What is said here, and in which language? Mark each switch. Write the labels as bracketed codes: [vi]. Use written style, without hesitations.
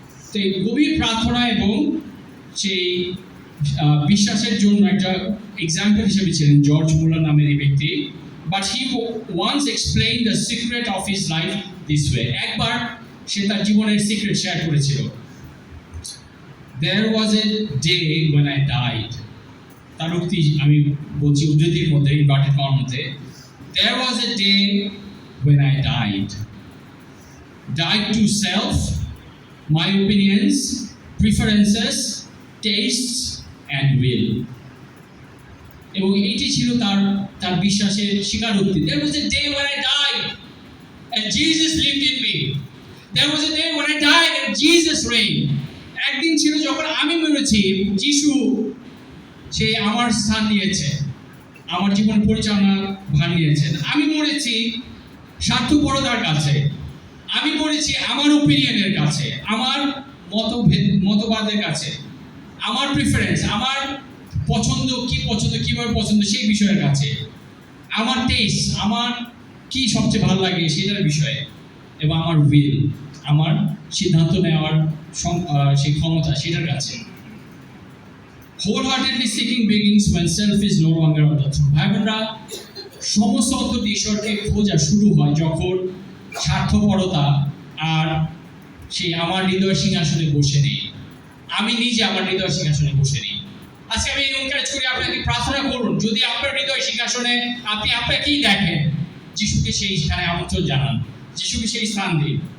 [bn] তো এই গভীর প্রার্থনা এবং সেই বিশ্বাসের জন্য একটা এক্সাম্পল হিসেবে ছিলেন জর্জ মুলার নামের এই ব্যক্তি। [en] But he once explain the secret of his life this way. [bn] একবার সে তার জীবনের সিক্রেট শেয়ার করেছিল। [en] There was a day when I died. [bn] তার উক্তি আমি বলছি উদ্ধৃতির মধ্যে, ইনভার্টেড কমার মধ্যে। [en] There was a day when I died. Died to self, my opinions, preferences, tastes and will. [bn] এবং এটি ছিল তার বিশ্বাসের স্বীকারোক্তি। [en] There was a day when I died and Jesus lived in me. There was a day when I died and Jesus reigned. [bn] একদিন ছিল যখন আমি মরেছি, যিশু সে আমার স্থান নিয়েছে, আমার জীবন পরিচালনা ভার নিয়েছেন। আমি মরেছি স্বার্থপরতার কাছে, আমি মরেছি আমার ওপিনিয়নের কাছে, আমার মতবাদের কাছে, আমার প্রিফারেন্স, আমার পছন্দ, কিভাবে পছন্দ সেই বিষয়ের কাছে, আমার টেস্ট, আমার কি সবচেয়ে ভালো লাগে সেটার বিষয়ে, এবং আমার উইল, আমার সিদ্ধান্ত নেওয়ার সেই ক্ষমতা সেটার কাছে। [en] wholeheartedly seeking begins when self is no longer on the throne. [bn] ভাই বোনরা, সমস্ত অন্তর ঈশ্বরকে খোঁজা শুরু হয় যখন স্বার্থপরতা আর সেই আমার হৃদয় সিংহাসনে বসে নেই, আমি নিজে আমার হৃদয় সিংহাসনে বসে নেই। আজকে আমি এনকারেজ করি আপনাকে, প্রার্থনা করুন, যদি আপনার হৃদয় সিংহাসনে আপনি আপনাকেই দেখেন, যিশুকে সেই স্থানে আমন্ত্রণ জানান, যিশুকে সেই স্থান দিন।